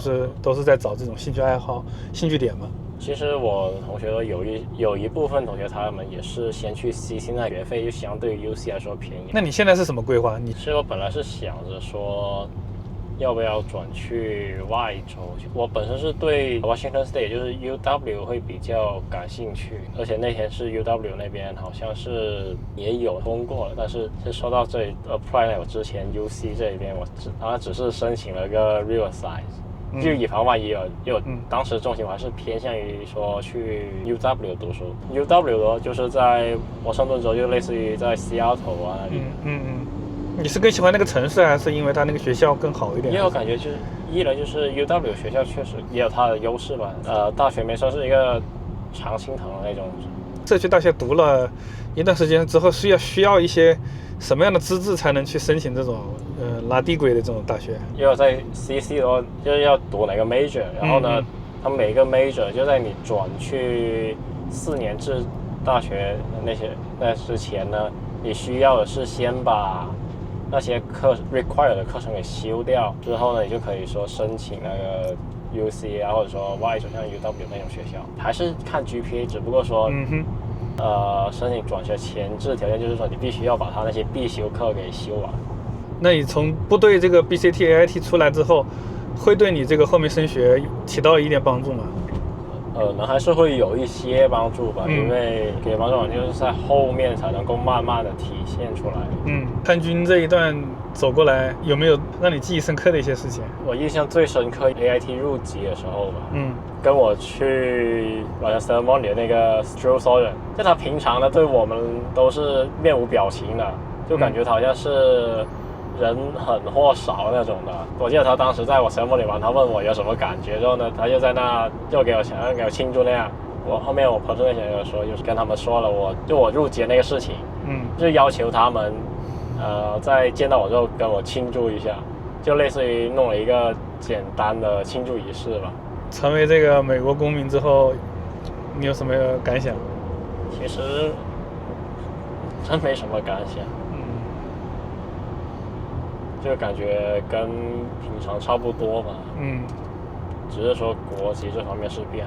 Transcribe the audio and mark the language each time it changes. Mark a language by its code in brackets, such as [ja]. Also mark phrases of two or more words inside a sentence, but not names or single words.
[zh] 就是都是在找這種興趣愛好、興趣點嗎？其實我同學都有一部分同學，他們也是先去 CC， 那學費就相對於 UC 來說便宜。那你現在是什麼規劃？其實我本來是想着說，要不要轉去外州？我本身是對 Washington State，就是 UW 會比較感興趣，而且那天是 UW 那邊好像是也有通過了，但是說到這裡 apply 我之前 UC 這邊我只是申請了個 Riverside，就以防萬一有當時重心我還是偏向於說去 UW 讀書。UW 的就是在華盛頓州，就類似於在西雅圖啊那裡。你是更喜歡那個城市，還是因為它那個學校更好一點？因為我感覺就是一來就是 UW 學校確實也有它的優勢吧。大學沒算是一個常青藤的那種。社區大學讀了一段時間之後，需要一些什麼樣的資質才能去申請這種拉低軌的這種大學？因為在 CC 的話，就是要讀哪個 major， 然後呢，他們每個 major 就在你轉去4年制大學那之前呢，你需要的是先把那些 require 的課程給修掉，之後呢，你就可以說申請那個 UC 啊，或者說外州像 UW 那種學校，還是看 GPA， 只不過說，申請轉學前置條件就是說你必須要把他那些必修課給修完。那你從部隊這個 BCT、AIT 出來之後，會對你這個後面升學起到一點幫助嗎？那還是會有一些幫助吧，因為給幫助就是在後面才能夠慢慢的體現出來。參軍這一段走過來，有沒有讓你記憶深刻的一些事情？我印象最深刻 AIT 入籍的時候吧，跟我去完成 ceremony 的那個 [en] drill sergeant， [zh] 就他平常呢對我們都是面無表情的，就感覺他好像是人很或少那種的。我記得他當時在我 ceremony 完，他問我有什麼感覺，之後呢，他就在那就给我慶祝那樣。後面我 presentation 有說，就是跟他們說了我入籍那個事情，就要求他們在見到我之後跟我慶祝一下，就類似於弄了一個簡單的慶祝儀式吧。成為這個美國公民之後，你有什麼感想？其實真沒什麼感想。就感覺跟平常差不多吧，只是說國籍這方面是變了。